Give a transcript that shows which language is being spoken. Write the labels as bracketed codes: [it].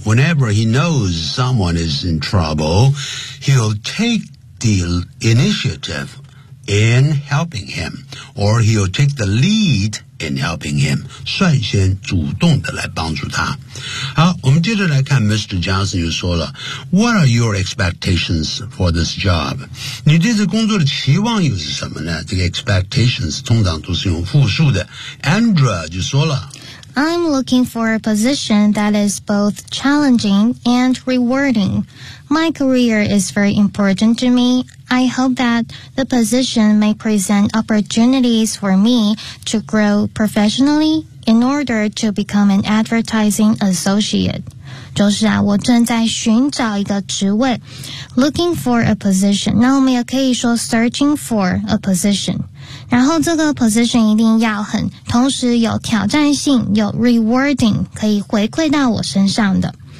[en] Whenever he knows someone is in trouble, he'll take the initiative in helping him, or he'll take the lead in helping him. [zh] 率先主动的来帮助他。好，我们接着来看 Mr. [en] Johnson [zh] 又说了 [en] What are your expectations for this job? [zh] 你对这工作的期望又是什么呢？这个 expectations 通常都是用复数的。Andrea 就说了 [en] I'm looking for a position that is both challenging and rewarding. My career is very important to me. I hope that the position may present opportunities for me to grow professionally. In order to become an advertising associate. [zh] 就是啊，我正在寻找一个职位。 [en] Looking for a position. [zh] 那我们也可以说 [en] searching for a position. [zh] 然后这个 position 一定要很同时有挑战性，有 rewarding, 可以回馈到我身上的。